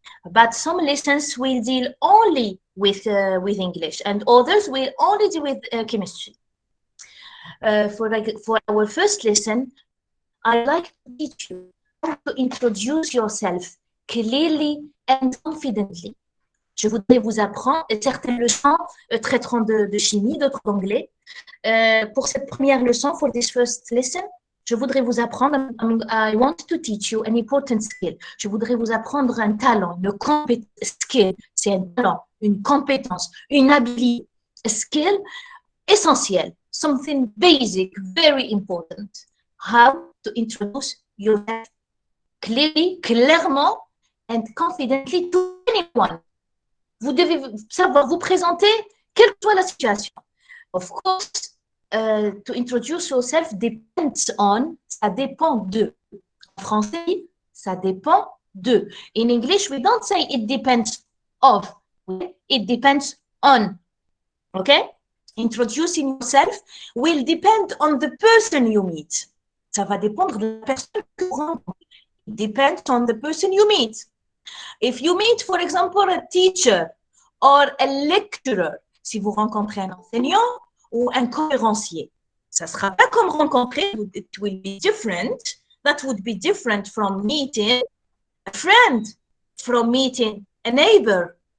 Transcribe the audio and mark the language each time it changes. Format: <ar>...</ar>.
<en>But some lessons will deal only with English, and others will only deal with chemistry. For our first lesson, I'd like to teach you how to introduce yourself clearly and confidently.</en> <fr>Je voudrais vous apprendre certaines leçons traiteront de chimie, d'autres d'anglais. Pour cette première leçon,</fr> <en>for this first lesson,</en> <fr>je voudrais vous apprendre,</fr> <en>I want to teach you an important skill.</en> <fr>Je voudrais vous apprendre un talent, une compétence. Skill, c'est un talent, une compétence, une habilité,</fr> <en>a skill essentiel, something basic, very important. How to introduce yourself clearly, clairement, and confidently to anyone.</en> <fr>Vous devez savoir vous présenter, quelle que soit la situation.</fr> <en>Of course, to introduce yourself depends on,</en> <fr>ça dépend de. En français, ça dépend de.</fr> <en>In English, we don't say it depends of, it depends on. Okay? Introducing yourself will depend on the person you meet.</en> <fr>Ça va dépendre de la personne que vous rencontrez.</fr> <en>It depends on the person you meet. If you meet, for example, a teacher or a lecturer,</en> <fr>si vous rencontrez un enseignant ou un conférencier, ça ne sera pas comme rencontrer,</fr> <en>it will be different. That would be different from meeting a friend, from meeting a neighbor.</en>